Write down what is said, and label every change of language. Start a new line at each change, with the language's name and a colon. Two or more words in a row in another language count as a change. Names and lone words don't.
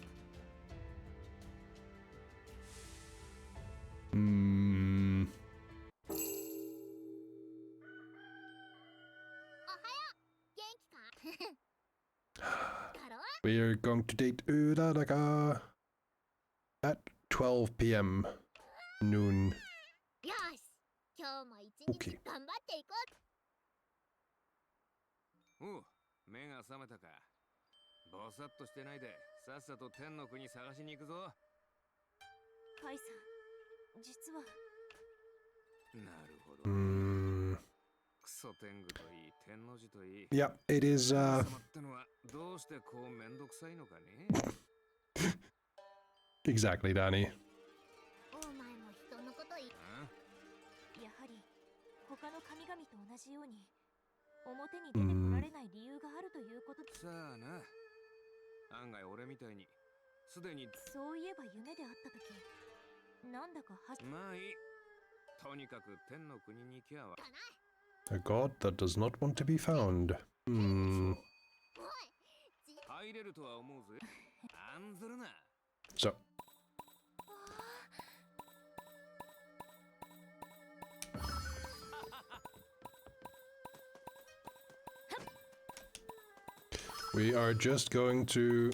English: We are going to date Uraraka at 12 p.m. noon. Okay.
Japanese: おう、目が覚めたか。ぼさっとしてないで、さっさと天の国探しに行くぞ。カイさん、実は。なるほど。クソ天狗といい、天の字といい。
English: Yeah, it is,
Japanese: 様ってのはどうしてこうめんどくさいのかね。
English: Exactly, Danny.
Japanese: お前も人のこと言い。やはり他の神々と同じように表に出てこられない理由があるということで。さあな。案外俺みたいにすでに。そういえば夢で会った時、なんだかまあいい。とにかく天の国に行きゃわ。
English: A god that does not want to be found. So. We are just going to...